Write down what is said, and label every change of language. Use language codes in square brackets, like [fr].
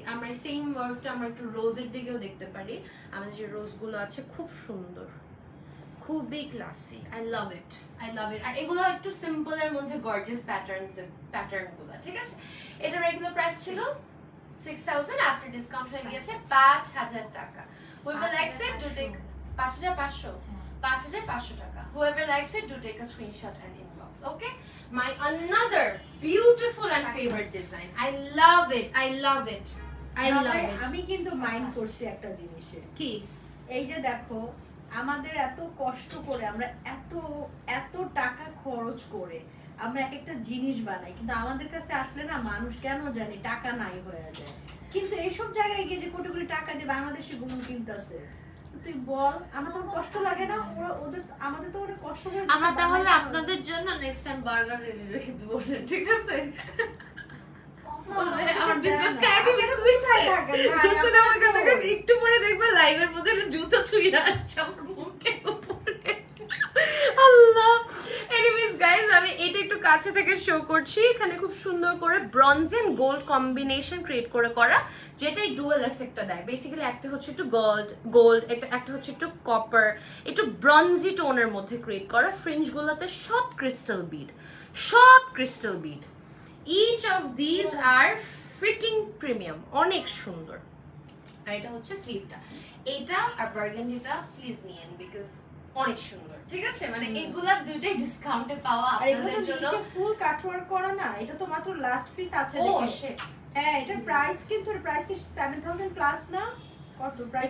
[bn] আমরা সেম ওয়ার্কটা আমরা একটু রোজের দিকেও দেখতে পারি, আমাদের যে রোজগুলো আছে খুব সুন্দর, খুবই classy. [en] I love it, I love it. [bn] আর এগুলো একটু সিম্পল এর মধ্যে গর্জিয়াস প্যাটার্নগুলো, ঠিক আছে? এটা রেগুলার প্রাইস ছিল 6000, আফটার ডিসকাউন্ট হয়ে গিয়েছে 5000 টাকা। [en] Whoever likes it do take [bn] 5500 টাকা। [en] Whoever likes it do take a screenshot and inbox. Okay, my another beautiful and favorite design. I love it, I love it, I love it. [bn] আমি কিন্তু mind করছি একটা জিনিসে, কি? এই যে দেখো আমাদের এত কষ্ট করে আমরা এত টাকা খরচ করে আমরা এক একটা জিনিস বানাই, কিন্তু আমাদের কাছে আসলে না মানুষ কেন জানি টাকা নাই হয়ে যায়। কিন্তু এইসব জায়গায় গিয়ে যে কোটি কোটি টাকা দিয়ে বাংলাদেশি গুলো কিনতেছে, তুই বল, আমার তো কষ্ট লাগে না? ওরা ওদের আমাদের তো অনেক কষ্ট করে। আমরা তাহলে আপনাদের জন্য নেক্সট টাইম বার্গার রেখে দেবো, ঠিক আছে? আমার বিজনেস কাইতে বিজনেস থাকে না। শুনে আমার কথা একটু পরে দেখবে লাইভের মধ্যে জুতো ছুঁয়ে আসছে আমার মুখের উপরে। আল্লাহ। এনিওয়েজ গাইস, আমি এটা একটু কাছে থেকে শো করছি। এখানে খুব সুন্দর করে bronze and gold combination create করে করা, যেটাই ডুয়াল এফেক্টটা দেয়। বেসিক্যালি একটা হচ্ছে একটু গোল্ড, একটা হচ্ছে একটু কপার, একটু ব্রঞ্জি টোনের মধ্যে ক্রিয়েট করা। ফ্রিঞ্জগুলোতে সব ক্রিস্টাল বিড, সব crystal bid. [en] Each of these are freaking premium, [bn] অনেক সুন্দর। আর এটা হচ্ছে স্লিভটা, এটা আর বার্গেন্ডিটা প্লিজ নিয়েন বিকজ অনেক সুন্দর, ঠিক আছে? মানে এগুলা দুইটাই ডিসকাউন্টে পাওয়া আপনাদের জন্য। নিচে ফুল কাটওয়ার্ক করা না, এটা তো মাত্র লাস্ট পিস আছে দেখে। ও শিট। হ্যাঁ, এটার প্রাইস কিন্তু কি 7000 প্লাস না? কত প্রাইস?